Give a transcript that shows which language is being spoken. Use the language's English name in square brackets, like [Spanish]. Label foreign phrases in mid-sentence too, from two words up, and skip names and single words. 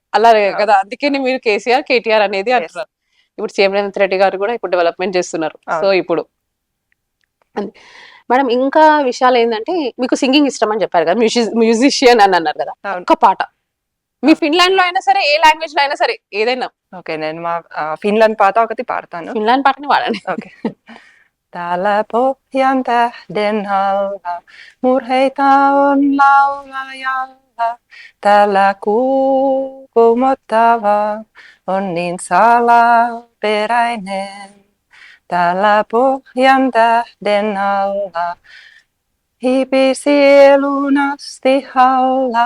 [Telugu] అలాగే కదా, అందుకే మీరు కేటీఆర్ అనేది అంటున్నారు. ఇప్పుడు సీఎం రేవంత్ రెడ్డి గారు కూడా ఇప్పుడు డెవలప్మెంట్ చేస్తున్నారు. సో ఇప్పుడు మేడం ఇంకా విషయాలు ఏంటంటే, మీకు సింగింగ్ ఇష్టం అని చెప్పారు కదా, మ్యూజిషియన్ అని అన్నారు కదా, ఒక్క పాట మీ ఫిన్లాండ్ లో అయినా సరే, ఏ లాంగ్వేజ్ లో అయినా సరే, ఏదైనా. ఓకే, నేను మా ఫిన్లాండ్ పాట ఒకటి పాడతాను. ఫిన్లాండ్ పాటని వాడండి. ఓకే. [Finnish] Täällä pohjan tähden alla murheita on laulajalla. Täällä kuumottava on niin salaperäinen. Täällä pohjan tähden alla hiipi sielun asti halla.